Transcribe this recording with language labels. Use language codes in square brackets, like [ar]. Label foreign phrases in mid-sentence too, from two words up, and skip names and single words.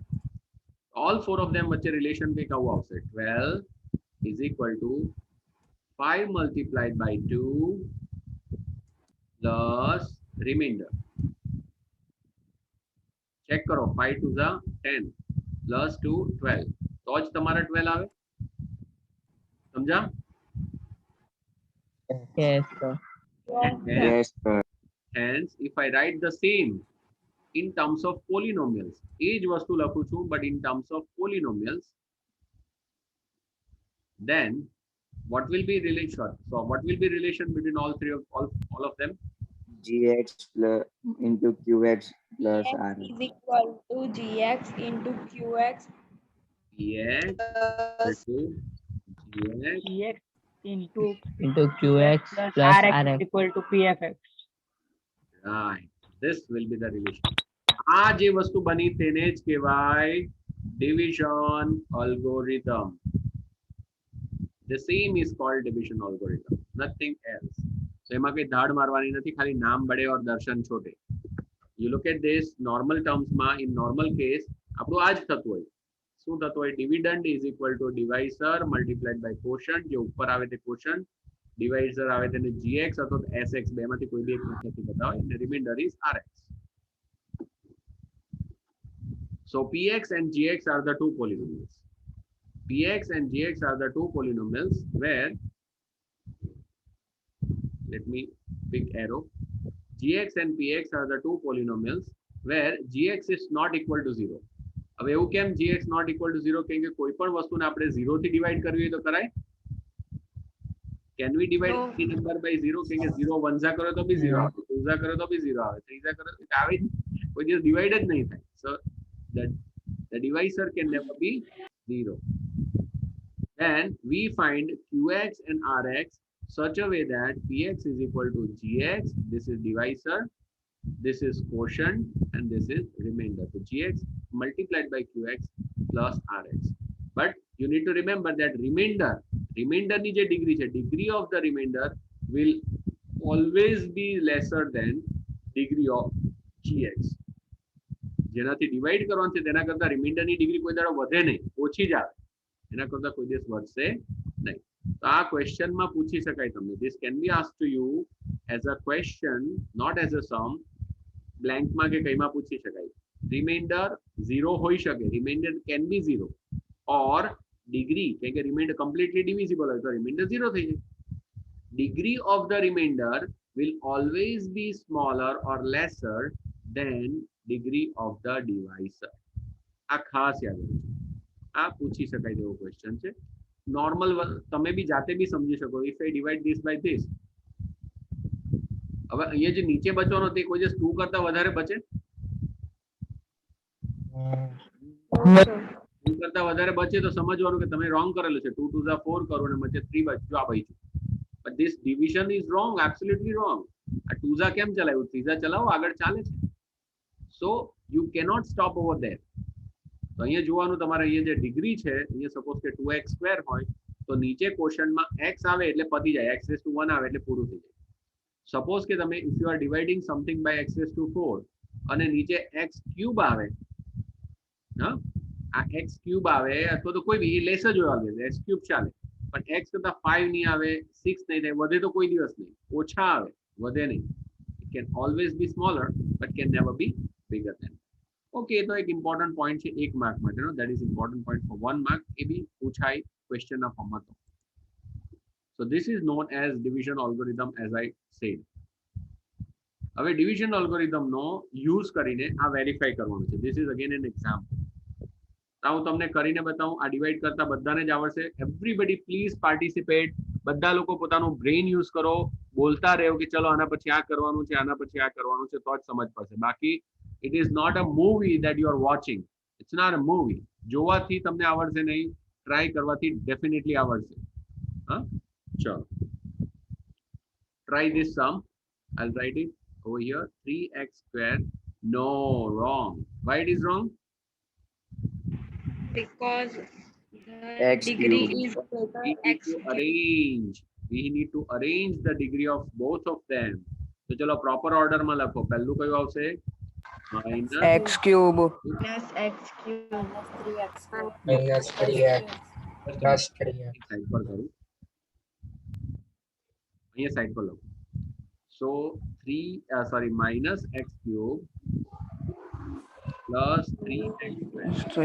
[en] all 4 of them [gu] વચ્ચે રિલેશન કંઈક આવું આવશે: [en] 12 is equal to 5 multiplied by 2 plus remainder. [gu] ચેક કરો, 5 2 are 10 પ્લસ 2 12, તો જ તમારા 12 આવે. સમજા? [en] Yes, sir. Yes, sir. Hence, if I write the same in terms of polynomials, એ જ વસ્તુ લખું છું, but in terms of polynomials, then what will be relation? So what will be relation between all three of all of them? Gx plus into qx plus X r. is equal to gx into qx Px plus to gx Gx into Into qx plus plus Rx rx. is equal to pfx. right. This will be the relation. [gu] આ જે વસ્તુ બની તેને જ કહેવાય [en] division algorithm. The same is called division algorithm, nothing else. [gu] So એમાં કઈ ધાડ મારવાની નથી, ખાલી [hi] नाम बड़े और दर्शन छोटे. [en] You look at this normal terms માં, in normal case [gu] આપણું આ જ થતું હોય. શું થતું હોય? [en] dividend is equal to divisor multiplied by quotient. [gu] જે ઉપર આવે તે quotient, divisor આવે તેને gx અથવા sx, બેમાંથી કોઈ બી એક નથી બતાવે, અને [en] remainder is rx. So px and gx are the two polynomials. Px and gx are the two polynomials where, let me pick arrow, gx and px are the two polynomials where gx is not equal to 0. [gu] હવે એવું કેમ [en] gx not equal to 0 [gu] કેમ કે કોઈ પણ વસ્તુને આપણે 0 થી ડિવાઈડ કરવી હોય તો કરાય? [en] can we divide No. any number by 0 [gu] કેમ કે 0 વનઝા કરો તો બી 0 આવે, ટુઝા કરો તો બી 0 આવે, થ્રીઝા કરો તો આવે જ નહીં. કોઈ દિવસ ડિવાઈડ જ નહીં થાય. [en] સો the divisor can never be 0. Then we find qx and rx such a way that px is equal to gx, this is divisor, this is quotient, and this is remainder. So gx multiplied by qx plus rx. But you need to remember that remainder [gu] ની જે degree છે, [en] degree of the remainder will always be lesser than degree of gx. [gu] જેનાથી ડિવાઈડ કરવાનું છે તેના કરતા રિમાઇન્ડરની ડિગ્રી કોઈ દાડો વધે નહીં, ઓછી જ આવે, એના કરતા કોઈ દિવસ વધશે નહીં. તો આ ક્વેશ્ચનમાં પૂછી શકાય તમને. [en] this can be asked to you as a question, not as a sum. [gu] બ્લેન્કમાં કે કઈમાં પૂછી શકાય. રિમાઇન્ડર 0 હોઈ શકે, [en] remainder can be 0, or degree [gu] કેમ કે [en] remainder completely divisible [gu] હોય તો રિમાઇન્ડર 0 થઈ જાય. [en] degree of the remainder will always be smaller or lesser than degree of the divisor. [gu] આ ખાસ યાદ રાખજો, આ પૂછી શકાય તેવો ક્વેશ્ચન છે. નોર્મલ તમે બી જાતે બી સમજી શકો. [en] if I divide this by this, [gu] હવે અહીંયા જે નીચે બચવાનો તે કોઈ દિવસ 2 કરતા વધારે બચે? 2 કરતા વધારે બચે તો સમજવાનું કે તમે રોંગ કરેલું છે. 2 2 4 કરો અને વચ્ચે 3 બચ્યું, આ બચ્યું. [en] But this division is wrong, absolutely wrong. [gu] આ 2 કેમ ચલાવ્યું? 3 ચલાવો, આગળ ચાલે છે. [en] So you cannot stop over there. [gu] તો અહીંયા જોવાનું તમારે, અહીંયા જે ડિગ્રી છે, અહીંયા સપોઝ કે 2x² હોય તો નીચે ક્વોશન્ટમાં x આવે એટલે પતી જાય, x⁻1 આવે એટલે પૂરું થઈ જાય. સપોઝ કે તમે [en] if you are dividing something by x⁴ [gu] અને નીચે x³ આવે, હા, આ x³ આવે અથવા તો કોઈ બી લેસ જ હોય, ઓલવેઝ x³ ચાલે, પણ x કરતા 5 નહીં આવે, 6 નહીં થાય, વધે તો કોઈ દિવસ નહીં, ઓછા આવે, વધે નહીં. [en] It can always be smaller but can never be bigger than. ઓકે, [gu] તો એક [en] important point [gu] છે 1 માર્ક માટેનો, [en] that is important point for 1 mark. [gu] એ બી પૂછાય ક્વેશ્ચનના ફોર્મમાં. [en] તો so this is known as division algorithm, as I said. [gu] હવે [en] division algorithmનો [gu] યુઝ કરીને આ વેરીફાઈ કરવાનું છે. [en] this is again an example. [gu] હું તમને કરીને બતાવું. આ ડિવાઈડ કરતા બધાને જ આવડશે. [en] everybody please participate. [gu] બધા લોકો પોતાનું બ્રેઇન યુઝ કરો, બોલતા રહો કે ચલો આના પછી આ કરવાનું છે, આના પછી આ કરવાનું છે, તો જ સમજ પડશે. [en] બાકી it is not a movie that you are watching. It's not a movie. [gu] જોવાથી તમને આવડશે નહીં, ટ્રાય કરવાથી ડેફિનેટલી આવડશે. હા, ચલો [en] try this sum. I'll write it over here. 3x². No, wrong. Why it is wrong? Because the X degree cube. is greater We need x to cube. arrange. We need to arrange the degree of both of them. [gu] તો ચલો પ્રોપર ઓર્ડરમાં લખો. પહેલું કયું આવશે? [en] x³ Plus x cube. minus 3x plus 3x. [gu] સાઈડ પર કરું, અહીંયા સાઈડ પર લખો. [en] સો -x³ plus 3x².